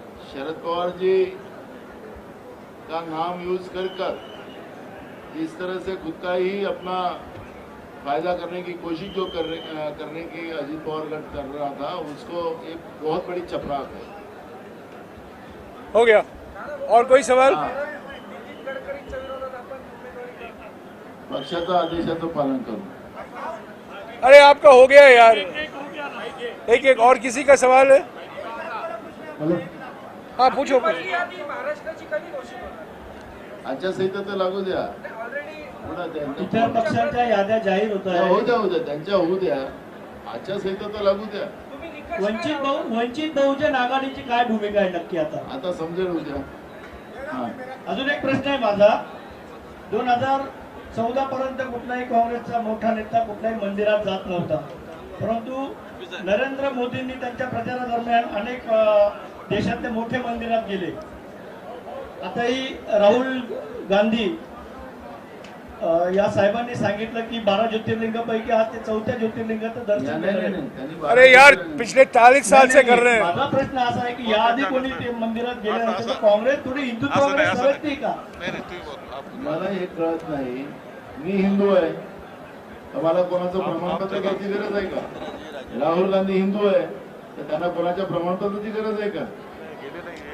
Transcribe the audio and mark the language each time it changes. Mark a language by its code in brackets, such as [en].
[hi] शरद पवार जी का नाम यूज कर इस तरह से खुद का ही अपना फायदा करने की कोशिश जो करने की अजित पवार गठ कर रहा था, उसको एक बहुत बड़ी चपराक है. हो गया. और कोई सवाल? [mr] नितीन गडकरींच्या विरोधात आपण उमेदवारी करणार. पक्षाचा आदेशाचं पालन करू. [hi] अरे आपका हो गया यार. एक और किसी का सवाल है? हाँ पूछो. [mr] पहिली यादी महाराष्ट्राची कधी घोषित होणार? आचारसंहिता तर लागू द्या. ऑलरेडी पुन्हा इतर पक्षांच्या याद्या जाहीर होत होऊ आहेत. द्या त्यांच्या होऊ द्या. आचारसंहिता तर लागू द्या. तुम्ही निकष काय लावला? वंचित बहुजन आघाडीची काय भूमिका आहे नक्की आता? आता समजेल उद्या. हा अजून एक प्रश्न आहे माझा. 2014 पर्यंत कुठलाही काँग्रेसचा मोठा नेता कुठल्याही मंदिरात जात नव्हता, परंतु नरेंद्र मोदींनी त्यांच्या प्रचारादरम्यान अनेक देशातले मोठे मंदिरात गेले. आताही राहुल गांधी या साहेबांनी सांगितलं की 12 ज्योतिर्लिंगापैकी आज ते 4थ्या ज्योतिर्लिंगाचं दर्शन नाही, घेणार नाही, आहेत. त्यांनी [hi] अरे यार पिछले 40 साल से कर रहे हैं. [mr] माझा प्रश्न असा आहे की याआधी कोणी ते मंदिरात गेले नव्हते, तर काँग्रेस थोडी हिंदुत्वाकडे सरकते का? मला हे कळत नाही. मी हिंदू आहे, तर मला कोणाचं प्रमाणपत्र घ्यायची गरज आहे का? राहुल गांधी हिंदू आहे, तर त्यांना कोणाच्या प्रमाणपत्राची गरज आहे का?